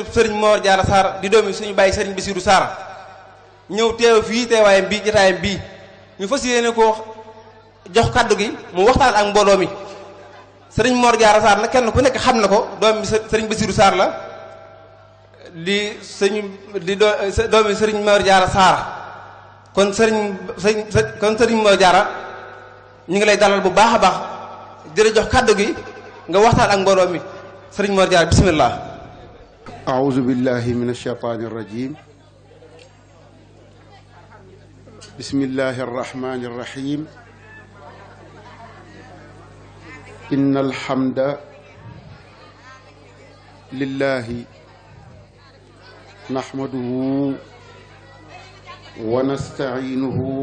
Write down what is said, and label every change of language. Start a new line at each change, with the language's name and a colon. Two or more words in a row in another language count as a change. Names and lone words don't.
Wolof: Serigne Mor Diarra Sarr di doomi suñu bàyyi Serigne Bassirou Sarr ñëw teew fii teewaayam bii jotaayam bii ñu fas yéene ko jox kaddu gi mu waxtaan ak mbooloo mi Serigne Mor Diarra Sarr nag kenn ku nekk xam na ko doomi Serigne Bassirou Sarr la di doomi Serigne Mor Diarra Sarr kon Serigne Mor Diarra ñu ngi lay dalal bu baax a baax di la jox kaddu gi nga waxtaan ak mbooloo mi Serigne Mor Diarra bismillah.
Arabic: أعوذ بالله من الشيطان الرجيم بسم الله الرحمن الرحيم إن الحمد لله نحمده ونستعينه